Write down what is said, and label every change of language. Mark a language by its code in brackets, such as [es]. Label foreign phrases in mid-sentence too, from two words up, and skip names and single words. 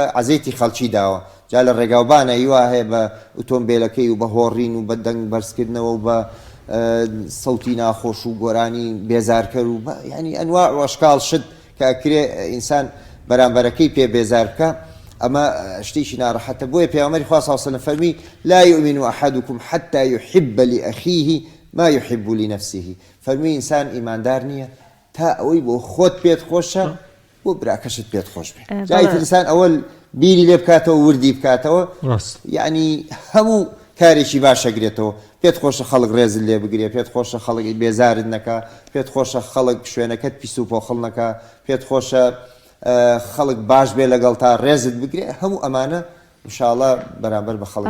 [ckb] عەزێتی خەڵکی داوە جا لە ڕێگاوبانە هیوا هەیە بە ئۆتۆمبیلەکەی و بە هۆڕین و بە دەنگ بەرزکردنەوە و بە سەوتی ناخۆش و گۆرانی بێزارکەر و [ar] ینی ئەنواع وەشکاڵ [ckb] شت کە ئەکرێ ئینسان بەرامبەرەکەی پێ بێزار بکە ئەمە شتێکی ناڕەحەتە بۆیە پێغەمبەری خوا [ar] صلی الله علیه و سلم [ckb] فەرمی [ar] لا يؤمن أحدكم حتى يحب لأخيه ما يحب لنفسه [ckb] فەرمی ئینسان ئیماندار نییە تا ئەوەی بۆ خۆت پێت خۆشە بۆ براکەشت پێت خۆش بێت جای ئینسان ئەوەل بیری لێ بکاتەوە وردی بکاتەوە یعنی هەموو کارێکی باشەگرێتەوە پێت خۆشە خەڵک ڕێزت لێ بگرێ پێت خۆشە خەڵکی بێزارت نەکە پێت خۆشە خەڵک شوێنەکەت پیس و پۆخڵ نەکە پێت خۆشە خەڵک باش بێ لەگەڵ تا ڕێزت بگرێ هەموو ئەمانە انشاءالله بەرامبەر بە خەڵک